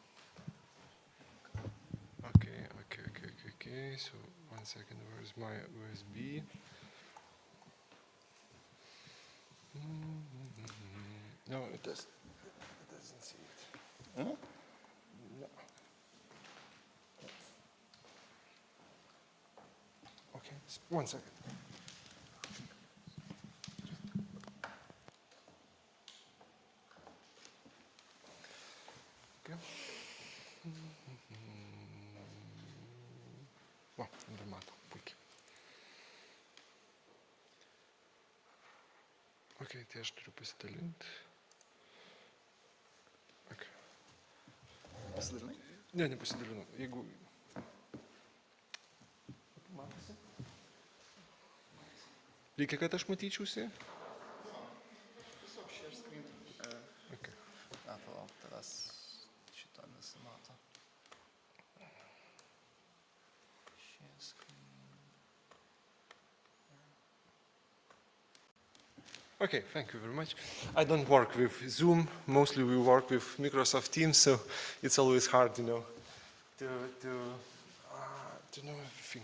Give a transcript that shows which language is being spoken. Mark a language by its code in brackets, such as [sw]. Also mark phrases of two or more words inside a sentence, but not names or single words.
[en] Okay, so 1 second, where's my USB? No, it doesn't see it. Huh? No. Okay, 1 second. Okay. [lt] Va, andiamo, puikiai. Ok, tai aš turiu pasidalinti. [en] Okay. [lt] Pasidalinai? Ne, nepasidalinau. Jeigu... Matosi? Reikia, kad aš matyčiausi? Tiesiog [en] share screen. Okay. [lt] Palauk, tavęs šito nesimato. [en] Share screen. Okay, thank you very much. I don't work with Zoom. Mostly we work with Microsoft Teams, so it's always hard, you know, to know everything.